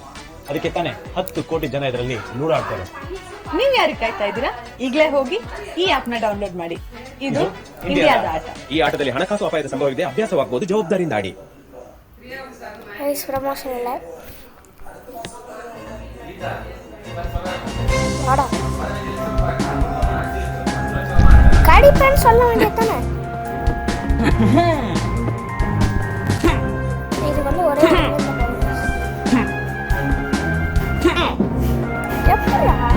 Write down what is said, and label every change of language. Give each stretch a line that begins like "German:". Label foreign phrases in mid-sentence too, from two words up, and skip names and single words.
Kannada: ಅದಕ್ಕೆ ತಾನೇ 10 ಕೋಟಿ ಜನ ಇದರಲ್ಲಿ ಲೂಡೋ ಆಡ್ತಾರೆ. ನೀವ್ ಯಾರಿಗೆ ಕಾಯ್ತಾ ಇದ್ದೀರಾ? ಈಗಲೇ ಹೋಗಿ ಈ ಆಪ್ ನ ಡೌನ್ಲೋಡ್ ಮಾಡಿ. ಇದು ಇಂಡಿಯಾದ ಆಟ. ಈ ಆಟದಲ್ಲಿ ಹಣಕಾಸು ಅಪಾಯದ ಸಂಭವವಿದೆ, ಅಭ್ಯಾಸವಾಗಬಹುದು, ಜವಾಬ್ದಾರಿಯಿಂದ ಆಡಿ. ಪ್ರಮೋಷನ್ ಇಲ್ಲ.
Tamil: வாடா கடி சொல்ல வேண்டியதானே. இது வந்து ஒரே எப்படியா